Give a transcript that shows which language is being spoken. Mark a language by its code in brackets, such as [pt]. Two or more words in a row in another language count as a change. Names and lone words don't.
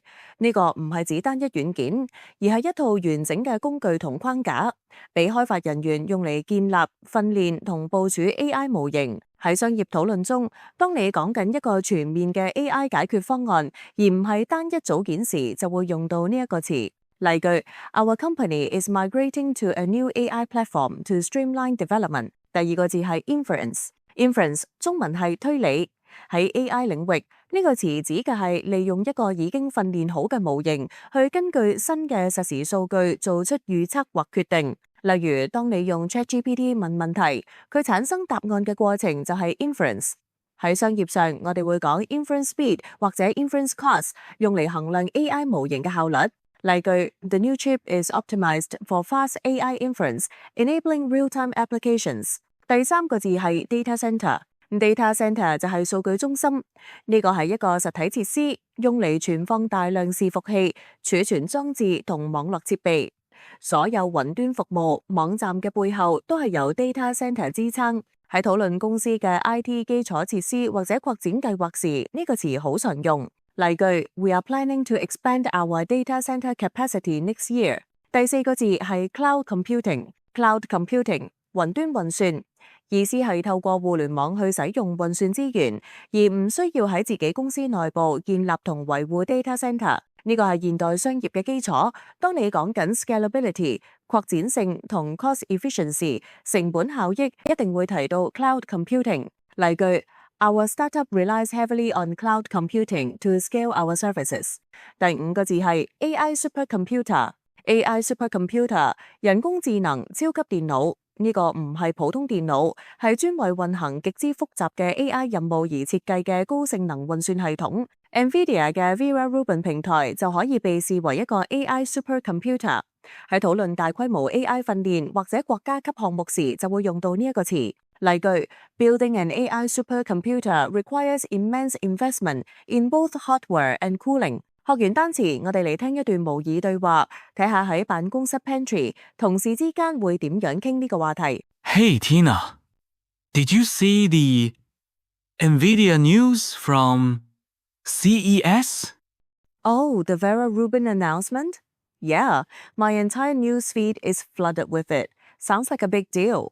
[yue] 呢個唔係指單一軟件，而係一套完整嘅工具同框架，俾開發人員用嚟建立、訓練同部署 AI 模型。喺商業討論中，當你講緊一個全面嘅 AI 解決方案，而唔係單一組件時，就會用到呢一個詞。 [en] 例句 ：Our company is migrating to a new AI platform to streamline development。 [yue] 第二個字係 inference。inference 中文係推理。喺 AI 領域，呢個詞指嘅係利用一個已經訓練好嘅模型，去根據新嘅實時數據做出預測或決定。例如，當你用 ChatGPT 問問題，佢產生答案嘅過程就係 inference。喺商業上，我哋會講 [en] inference speed [yue] 或者 [en] inference cost， [yue] 用嚟衡量 AI 模型嘅效率。 [en] 例句 ：The new chip is optimized for fast AI inference, enabling real-time applications。 [yue] 第三個字係 [en] data center。 Data center [yue] 就係數據中心，呢個係一個實體設施，用嚟存放大量伺服器、儲存裝置同網絡設備。所有雲端服務網站嘅背後都係由 [en] data center [yue] 支撐。喺討論公司嘅 IT 基礎設施或者擴展計劃時，呢個詞好常用。 [en] 例句 ：We are planning to expand our data center capacity next year。 [yue] 第四個字係 [en] cloud computing。 Cloud computing [yue] 雲端運算。意思係透過互聯網去使用運算資源，而唔需要喺自己公司內部建立同維護 [en] data center。 [yue] 呢個係現代商業嘅基礎。當你講緊 scalability 擴展性同 [en] cost efficiency [yue] 成本效益，一定會提到 [en] cloud computing。例句 ：Our startup relies heavily on cloud computing to scale our services。 [yue] 第五個字係 [en] AI supercomputer。 AI supercomputer [yue] 人工智能超級電腦。呢個唔係普通電腦，係專為運行極之複雜嘅 AI 任務而設計嘅高性能運算系統。NVIDIA 嘅 Vera Rubin 平台就可以被視為一個 [en] AI supercomputer。 [yue] 喺討論大規模 AI 訓練或者國家級項目時，就會用到呢一個詞。 [en] 例句 ：Building an AI supercomputer requires immense investment in both hardware and cooling。 [yue] 學完單詞，我哋嚟聽一段模擬對話，睇下喺辦公室 pantry 同事之間會點樣傾呢個話題。 [en] Hey Tina, did you see the NVIDIA news from CES? Oh, the Vera Rubin announcement? Yeah, my entire newsfeed is flooded with it. Sounds like a big deal.